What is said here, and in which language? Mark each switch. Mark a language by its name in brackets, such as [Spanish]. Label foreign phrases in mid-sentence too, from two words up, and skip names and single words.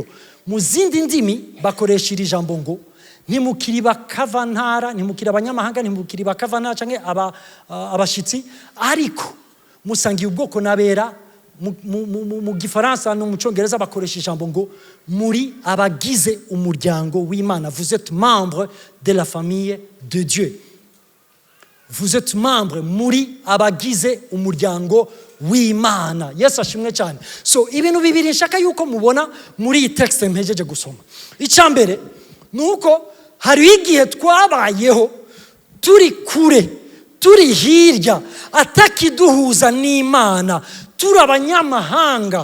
[Rundi] Mu zindi ndimi bakoresha iri jambo ngo ntimukiri bakavantara, ntimukiri abanyamahanga, ntimukiri bakavantara canke abashitsi, ariko musangiye ubwoko n'abera. Mu Gifaransa no mu Congereza bakoresha ijambo ngo muri abagize umuryango w'Imana. [French] Vous êtes membre de la famille de Dieu. Vous êtes membre [Rundi] muri abagize umuryango w'Imana. Yesu ashimwe cyane. So ibintu bibiri nshaka yuko mubona muri iyi text mpejeje gusoma. Icambere nuko hari igihe twabayeho turi kure, turi hirya, atakiduhuza n'Imana, turi abanyamahanga.